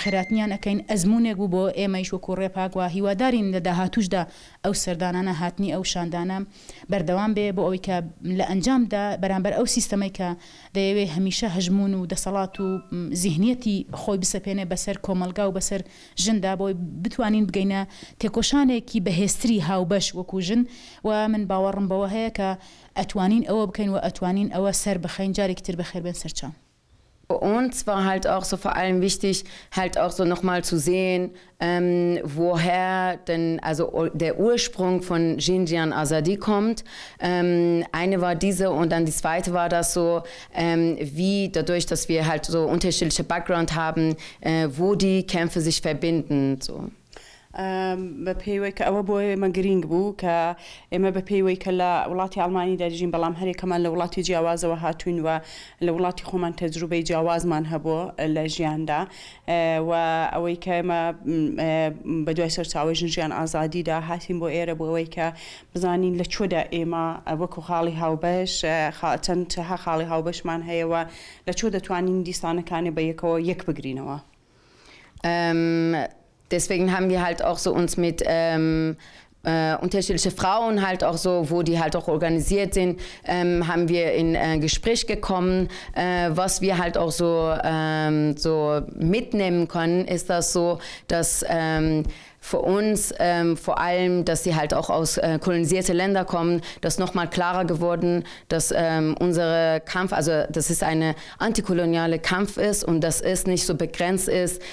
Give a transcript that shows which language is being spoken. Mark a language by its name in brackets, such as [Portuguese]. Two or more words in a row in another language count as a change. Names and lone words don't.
[Central Kurdish] خێراتنیان ئەەکەین ئەزمونێک بوو بۆ ئێمەیش وەکو ڕێپاک و هیوادارین لە داهاتووشدا ئەو سەردانانە هاتنی ئەو شاندانە بەردەوام بێ بۆ ئەوەی کە لە ئەنجامدا بەرامبەر ئەو سیستەمەی کە دەیەوێت هەمیشە هەژمون و دەسەڵات و زیهنیەتی خۆی بسەپێنێ بەسەر کۆمەلگا و بەسەر ژندا بۆی بتوانین بگەینە تێکۆشانێکی بەهێزتری هاوبەش وەکو ژن و من باوەڕم بەوە هەیە کە ئەتوانین ئەوە بکەین و ئەتوانین ئەوە سەر بخەین جارێکی تر بەخێر بێن سەرچاو. [German] Für uns war halt auch so vor allem wichtig, halt auch so nochmal zu sehen, woher denn also der Ursprung von Jinjian Azadi kommt. Eine war diese und dann die zweite war das so, wie dadurch, dass wir halt so unterschiedliche Background haben, wo die Kämpfe sich verbinden. So. [Central Kurdish] بە پێیوەی کە ئەوە بۆ ئێمە گرنگ بوو کە ئێمە بە پێیوەی کە لە وڵاتی ئەڵمانی دەژین بەڵام هەرێکەمان لە وڵاتی جیاوازەوە هاتوین و لە وڵاتی خۆمان تەجروبەی جیاوازمان هەبوو لە ژیاندا و ئەوەی کە ئێمە بە دوای سەرچاوی ژنجیان ئازادیدا هاتین بۆ ئێرە بۆ ئەوەی کە بزانین لە چۆدا ئێمە وەکو خاڵی هاوبەش چەندها خاڵی هاوبەشمان هەیەەوە لە چۆ دەتوانین دیسانەکانی بە یەکەوە یەک بگرینەوە. [German] Deswegen haben wir halt auch so uns mit unterschiedliche Frauen halt auch so, wo die halt auch organisiert sind, haben wir in Gespräch gekommen. Was wir halt auch so, so mitnehmen können, ist das so, dass für uns vor allem, dass sie halt auch aus kolonialisierten Ländern kommen, das nochmal klarer geworden, dass unsere Kampf, also dass es eine antikoloniale Kampf ist und dass es nicht so begrenzt ist